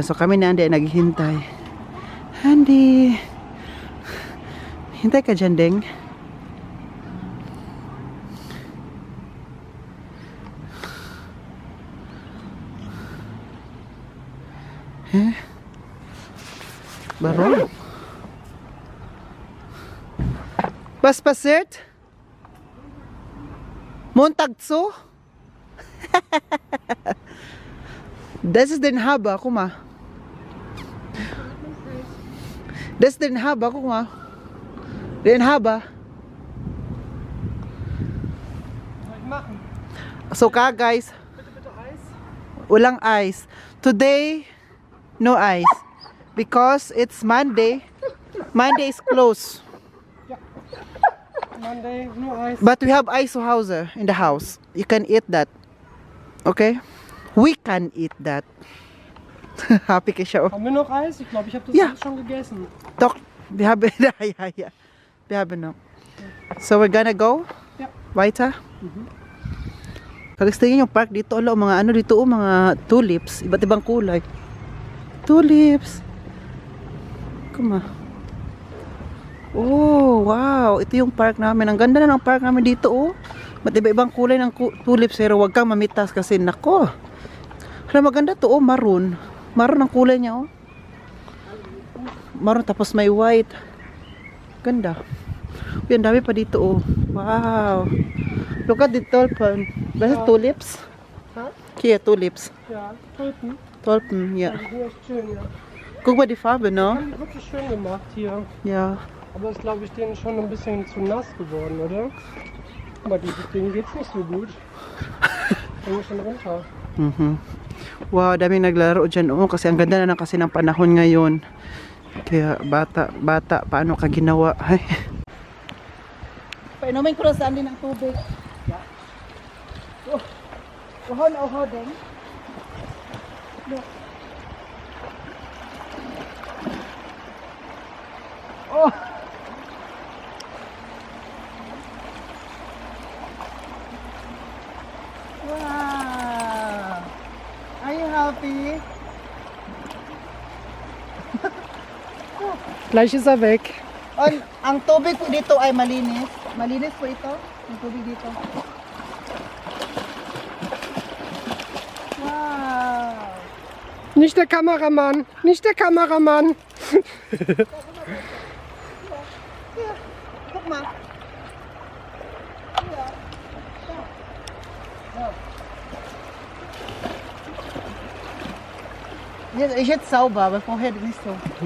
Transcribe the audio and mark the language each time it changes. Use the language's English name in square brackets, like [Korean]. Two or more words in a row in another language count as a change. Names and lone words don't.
[Filipino] So kami ni Andy ay naghihintay. Andy, hintay ka dyan, Deng. Baron. [German] Was passiert? Montag zu? Das ist den Haber, guck mal. Das ist den Haber, guck mal. Den Haber. Was soll ich machen? [English] So guys, [German] Bitte Eis? [English] walang ice. Today, no ice. Because it's Monday. Monday is closed. Monday, no Eis. But we have ice [German] zu Hause [English] in the house. You can eat that. Okay? We can eat that. Happy [Filipino] ka siya, oh. [German] Haben wir noch Eis? Ich glaube, ich habe das Ja. alles schon gegessen. Doch, wir haben, ja. Wir haben noch. [English] So we're gonna go? [German] Ja. Weiter? [Filipino] Kagistingin yung park dito, mga dito, mga tulips, iba't ibang kulay. [English] Tulips. Come on. Oh, wow. [Filipino] Ito yung park namin. Ang ganda na ng park namin dito, oh. Iba-ibang kulay ng tulips, pero wag kang mamitas kasi nako. Hala, maganda to, oh, maroon. Maroon ang kulay niya, oh. Maroon, tapos may white. Ganda. Uy, ang dami pa dito, [English] oh. Wow. Look at the tulpan. That's tulips? Huh? [German] Hier, tulips. Ja, Tulpen. Tulpen, ja. Ja, ist schön, ja. Guck mal die Farbe, ne? Wirklich schön gemacht hier. Ja. Aber ist, glaube ich, denen schon ein bisschen zu nass geworden, oder? Aber denen geht's nicht so gut. Hängen schon runter. [Filipino] Wow, daming naglaro dyan, oh. Kasi ang ganda na kasi ng panahon ngayon. Kaya bata, paano ka ginawa? Ay. Painumin ko na saan din ang tubig. Yeah. Oh, uhaw din. [English] Look. Oh! Wow! Are you happy? [German] Gleich ist er weg. [Filipino] Ang tubig po dito ay malinis. Malinis po ito. Ang tubig dito. [English] Wow! [German] Nicht der Kameramann. Nicht der Kameramann. Guck mal. Ist jetzt sauber, aber vorher nicht so.